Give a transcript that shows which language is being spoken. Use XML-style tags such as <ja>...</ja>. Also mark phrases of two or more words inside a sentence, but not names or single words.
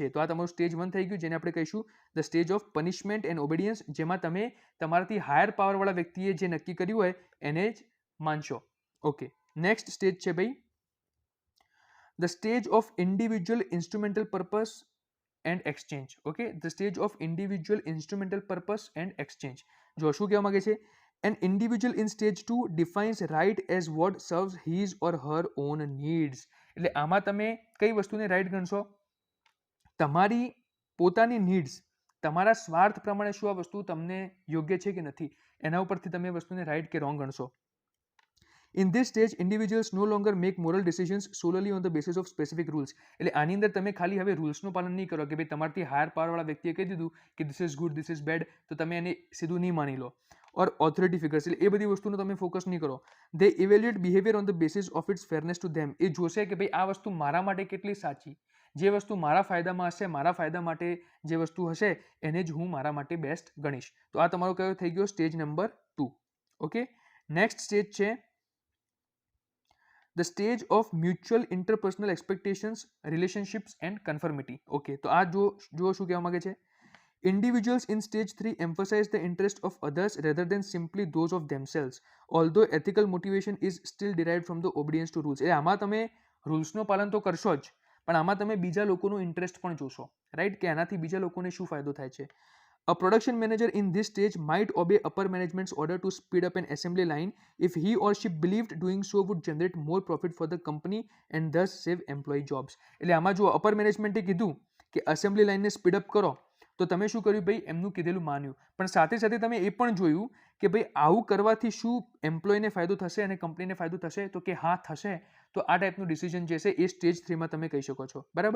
<gu>તો આ તમારું સ્ટેજ 1 થઈ ગયું, જેને આપણે કહીશું</gu> <en>the stage of punishment and obedience,</en> <gu>જેમાં તમે તમારાથી હાયર પાવરવાળા વ્યક્તિએ જે નક્કી કર્યું હોય એને જ માનશો.</gu> <en>okay, next stage</en> <gu>છે ભાઈ</gu> <en>the stage of individual instrumental purpose and exchange. okay, the stage of individual instrumental purpose and exchange.</en> <gu>જો શું કહેવા માંગે છે,</gu> <en>an individual in stage 2 defines right as what serves his or her own needs.</en> <gu>એટલે આમાં તમે કઈ વસ્તુને રાઈટ ગણશો, તમારી પોતાની નીડ્સ, તમારા સ્વાર્થ પ્રમાણે શું આ વસ્તુ તમને યોગ્ય છે કે નથી, એના ઉપરથી તમે વસ્તુને રાઈટ કે રોંગ ગણશો.</gu> <en>In this stage, individuals no longer make moral decisions solely on the basis of specific rules.</en> <gu>એટલે આની અંદર તમે ખાલી હવે રૂલ્સનું પાલન નહીં કરો કે ભાઈ તમારાથી હાયર પાવરવાળા વ્યક્તિએ કહી દીધું કે</gu> <en>this is good, this is bad,</en> <gu>તો તમે એને સીધું નહીં માની લો.</gu> <en>or authority figures,</en> <gu>એટલે એ બધી વસ્તુનો તમે ફોકસ નહીં કરો.</gu> <en>they evaluate behavior on the basis of its fairness to them.</en> <gu>એ જોશે કે ભાઈ આ વસ્તુ મારા માટે કેટલી સાચી, જે વસ્તુ મારા ફાયદામાં હશે, મારા ફાયદા માટે જે વસ્તુ હશે એને જ હું મારા માટે બેસ્ટ ગણીશ. તો આ તમારો કયો થઈ ગયો, સ્ટેજ નંબર 2.</gu> <en>okay, next stage છે the stage of mutual interpersonal expectations, relationships and conformity.</en> <gu>ઓકે, તો આ જો શું કહેવા માંગે છે,</gu> <en>individuals in stage 3 emphasize the interest of others rather than simply those of themselves, although ethical motivation is still derived from the obedience to rules.</en> <gu>એટલે આમાં તમે રૂલ્સનું પાલન તો કરશો જ, પણ આમાં તમે બીજા લોકોનો ઇન્ટરેસ્ટ પણ જોશો, રાઈટ, કે આનાથી બીજા લોકોને શું ફાયદો થાય છે.</gu> <en>A production manager in this stage might obey upper management's order to speed up an assembly line if he or she believed doing so would generate more profit for the company and thus save employee jobs.</en> <gu>એટલે આમાં જો અપર મેનેજમેન્ટે કીધું કે અસેમ્બલી લાઇનને</gu> <en>speed up</en> <gu>કરો, તો તમે શું કર્યું ભાઈ, એમનું કીધેલું માન્યું, પણ સાથે સાથે તમે એ પણ જોયું કે ભાઈ આવું કરવાથી શું એમ્પ્લોયને ફાયદો થશે અને કંપનીને ફાયદો થશે, તો કે હા થશે. તો આ ટાઈપનું ડિસિઝન જે છે એ સ્ટેજ 3માં તમે કહી શકો છો, બરાબર.</gu>